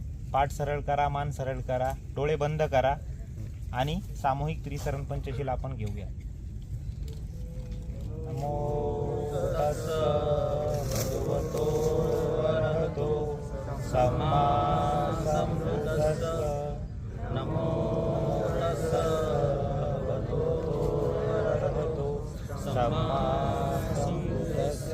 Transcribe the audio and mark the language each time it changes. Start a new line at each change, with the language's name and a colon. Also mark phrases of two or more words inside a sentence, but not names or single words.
Marathi: पाठ सरळ करा, मान सरळ करा, डोळे बंद करा आणि सामूहिक त्रिसरण पंचशीला आपण घेऊया.
Pali: नमो तस्स भगवतो अरहतो सम्मा संबुद्धस्स. नमो तस्स भगवतो अरहतो सम्मा संबुद्धस्स.